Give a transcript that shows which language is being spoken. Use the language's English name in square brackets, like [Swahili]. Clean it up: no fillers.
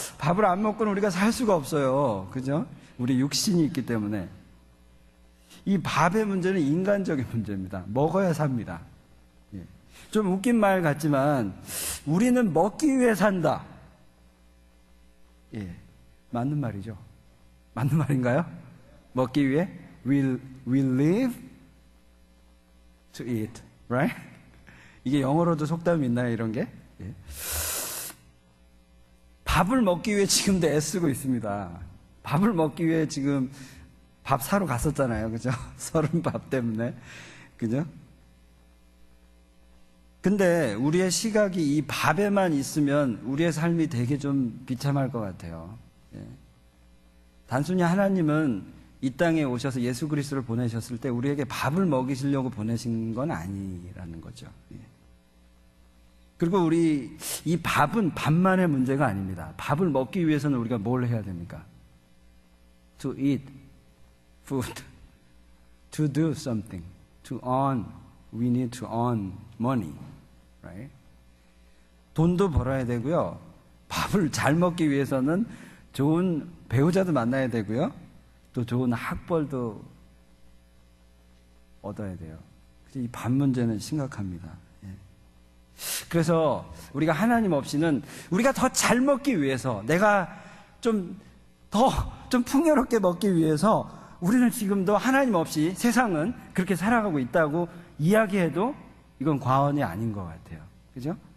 [Korean] 밥을 안 먹고는 우리가 살 수가 없어요. 그죠? 우리 육신이 있기 때문에. 이 밥의 문제는 인간적인 문제입니다. 먹어야 삽니다. 예. 좀 웃긴 말 같지만 우리는 먹기 위해 산다. 예, 맞는 말이죠. 맞는 말인가요? 먹기 위해 [English] we live to eat, right? [Korean] 이게 영어로도 속담이 있나요, 이런 게? 예. 밥을 먹기 위해 지금도 애쓰고 있습니다. 밥을 먹기 위해 지금 밥 사러 갔었잖아요. 그죠? 서른 밥 때문에. 그죠? 근데 우리의 시각이 이 밥에만 있으면 우리의 삶이 되게 좀 비참할 것 같아요. 예. 단순히 하나님은 이 땅에 오셔서 예수 그리스도를 보내셨을 때 우리에게 밥을 먹이시려고 보내신 건 아니라는 거죠. 예. 그리고 우리 이 밥은 밥만의 문제가 아닙니다. 밥을 먹기 위해서는 우리가 뭘 해야 됩니까? [English] To eat food, to do something, to earn. We need to earn money, right? [Korean] 돈도 벌어야 되고요. 밥을 잘 먹기 위해서는 좋은 배우자도 만나야 되고요. 또 좋은 학벌도 얻어야 돼요. 이 밥 문제는 심각합니다. 그래서 우리가 하나님 없이는 우리가 더 잘 먹기 위해서, 내가 좀 풍요롭게 먹기 위해서 우리는 지금도 하나님 없이 세상은 그렇게 살아가고 있다고 이야기해도 이건 과언이 아닌 것 같아요. 그죠?